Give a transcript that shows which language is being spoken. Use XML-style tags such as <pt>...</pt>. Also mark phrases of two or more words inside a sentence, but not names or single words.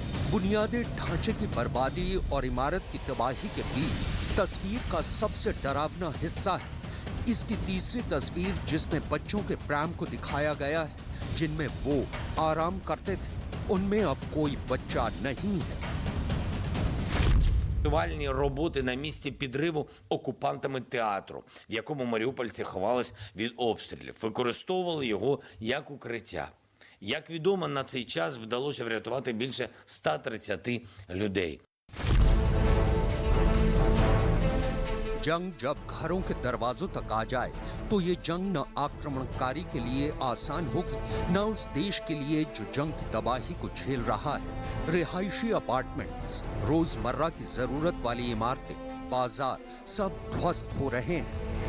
<hi>बुनियादी ढांचे की बर्बादी और इमारत की तबाही के बीच तस्वीर का सबसे डरावना हिस्सा है इसकी तीसरी तस्वीर, जिसमें बच्चों के प्राण को दिखाया गया है, जिनमें वो आराम करते थे। उनमें अब कोई बच्चा नहीं है।</hi> <uk>Рятувальні роботи на місці підриву окупантами театру, в якому маріупольці ховались від обстрілів, використовували його як укриття. Як відомо, на цей час вдалося врятувати більше 130 людей.</uk> <hi>जंग जब घरों के दरवाजों तक आ जाए तो ये जंग न आक्रमणकारी के लिए आसान होगी, न उस देश के लिए जो जंग की तबाही को झेल रहा है। रिहायशी अपार्टमेंट्स, रोजमर्रा की जरूरत वाली इमारतें, बाजार सब ध्वस्त हो रहे हैं।</hi>